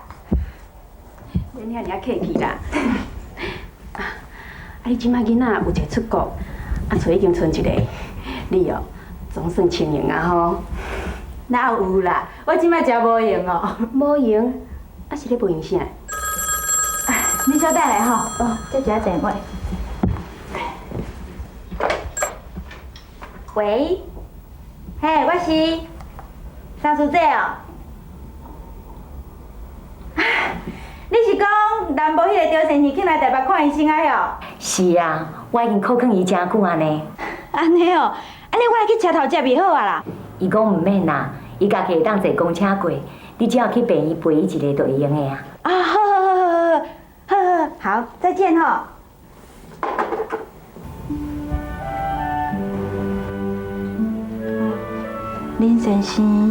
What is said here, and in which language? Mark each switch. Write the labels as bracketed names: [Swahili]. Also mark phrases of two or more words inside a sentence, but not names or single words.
[Min Nan Chinese] 恁遐尔客气啦。你即摆囡仔有一个出国，厝已经剩一个，你哦总算清闲啊吼。哪有啦？我即摆真无闲哦。无闲，是咧无闲啥？你稍等下吼，接一下电话。喂，嘿，我是三叔姐哦。你是讲南部迄个赵先生去来台北看医生啊？哟。是啊，我已经靠劝伊真久安尼。安尼哦，安尼我来去车头接袂好啊啦。伊讲毋免啦，伊家己会当坐公车过，你只要去病院陪伊一个就会用的啊。啊，好，再见吼。林先生，